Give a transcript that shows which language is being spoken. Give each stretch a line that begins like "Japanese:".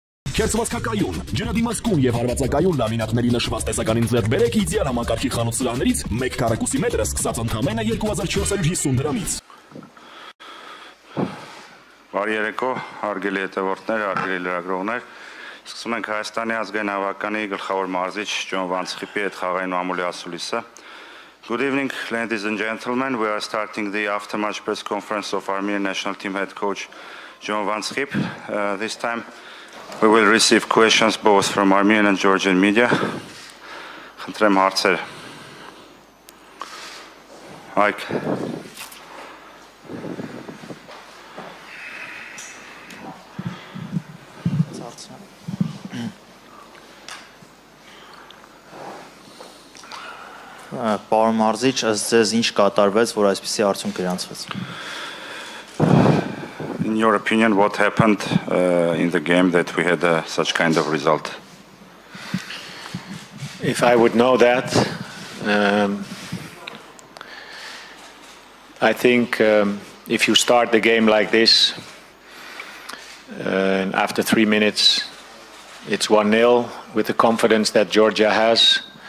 Armenian: Քերծվածքակայուն, ջրադիմացկուն եւ հարվածակայուն լամինատների նշված տեսականին ձեռք բերեք իդեալ համակարգի խանութ սրահներից 1 քառակուսի մետրը սկսած ընդամենը 2450 դրամից։ Բարի երեկո, հարգելի հետևորդներ, հարգելի լրագրողներ։ Սկսում ենք Հայաստանի ազգային հավաքանի գլխավոր մարզիչ Սխիպի հետ խաղային մամուլի ասուլիսը։
English: Good evening, ladies and gentlemen. We are starting the after-match press conference of Armenian national team head coach Skhip. This time we will receive questions both from Armenian and Georgian media.
Armenian: Խնդրեմ հարցեր։ Հայկ։ Պարոն մարզիչ, ըստ ձեզ ինչ կատարվեց, որ այսպիսի արդյունք գրանցվեց։
English: In your opinion, what happened in the game that we had such kind of result? If I would know that, I think if you start the game like this, and after 3 minutes, it's 1-0 with the confidence that Georgia has.